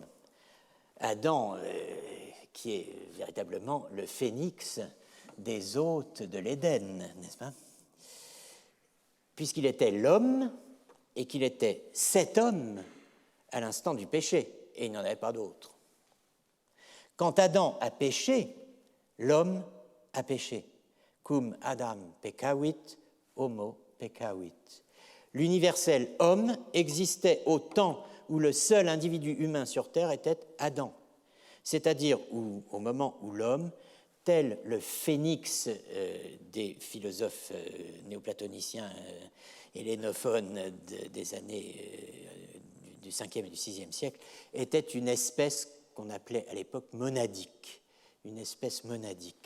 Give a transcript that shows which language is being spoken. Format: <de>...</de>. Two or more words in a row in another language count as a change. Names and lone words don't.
<fr>Adam, qui est véritablement le phénix des hôtes de l'Éden, n'est-ce pas? Puisqu'il était l'homme et qu'il était cet homme à l'instant du péché, et il n'y en avait pas d'autre. Quand Adam a péché, l'homme a péché.</fr> <la>Cum Adam peccavit, homo peccavit.</la> <fr>L'universel homme existait au temps où le seul individu humain sur terre était Adam, c'est-à-dire au moment où l'homme, tel le phénix des philosophes néoplatoniciens hellénophones des années du 5e et du 6e siècle, était une espèce qu'on appelait à l'époque monadique, une espèce monadique.</fr>